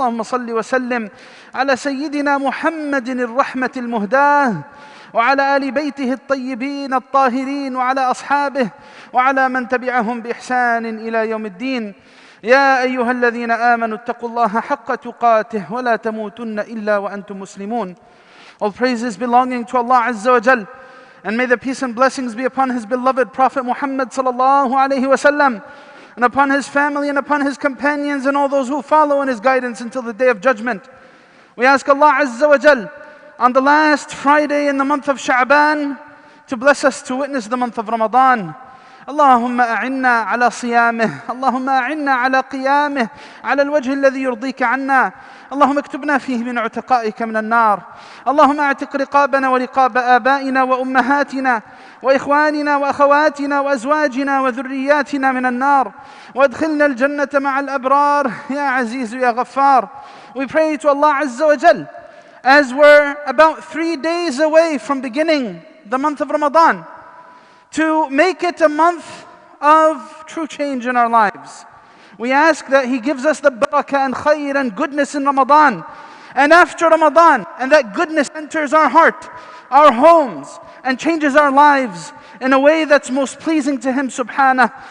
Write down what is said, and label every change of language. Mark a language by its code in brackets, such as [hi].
[ar] اللهم صل وسلم على سيدنا محمد الرحمة المهداة وعلى آل بيته الطيبين الطاهرين وعلى أصحابه وعلى من تبعهم بإحسان إلى يوم الدين. يا أيها الذين آمنوا اتقوا الله حق تقاته ولا تموتن إلا وأنتم مسلمون. [en] All praises belonging to Allah Azza wa Jal, and may the peace and blessings be upon His beloved Prophet Muhammad sallallahu alaihi wasallam, and upon his family and upon his companions and all those who follow in his guidance until the day of judgment. We ask Allah Azza wa Jal on the last Friday in the month of Sha'ban to bless us to witness the month of Ramadan. [ar] اللهم أعنا على صيامه اللهم أعنا على قيامه على الوجه الذي يرضيك عنا. اللهم اكتبنا فيه من عتقائك من النار. اللهم اعتق رقابنا ورقاب آبائنا وأمهاتنا وإخواننا وأخواتنا وأزواجنا وذرياتنا من النار وادخلنا الجنة مع الأبرار يا عزيز يا غفار. [en] We pray to Allah Azza wa Jal, as we're about 3 days away from beginning the month of Ramadan, to make it a month of true change in our lives. We ask that He gives us the barakah and khair and goodness in Ramadan and after Ramadan, and that goodness enters our heart, our homes, and changes our lives in a way that's most pleasing to Him subhanahu.